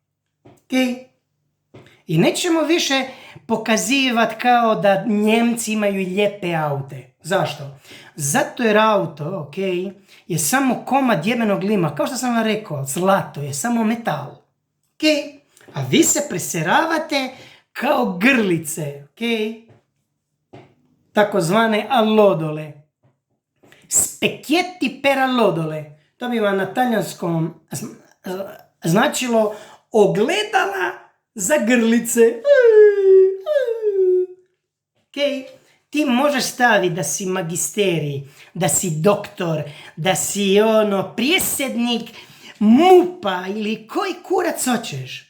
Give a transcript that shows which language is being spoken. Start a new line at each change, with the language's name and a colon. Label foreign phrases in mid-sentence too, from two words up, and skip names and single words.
Croatian: I nećemo više pokazivati kao da Njemci imaju lijepe aute. Zašto? Zato jer auto, je samo komad jebenog lima. Kao što sam vam rekao, zlato je samo metal. A vi se preseravate kao grlice. Takozvane allodole.
Italian: Specchietti per allodole.
Croatian: To bi vam na talijanskom značilo ogledala za grlice. Ti možeš staviti da si magisterij, da si doktor, da si prijesednik MUP-a ili koji kurac hoćeš.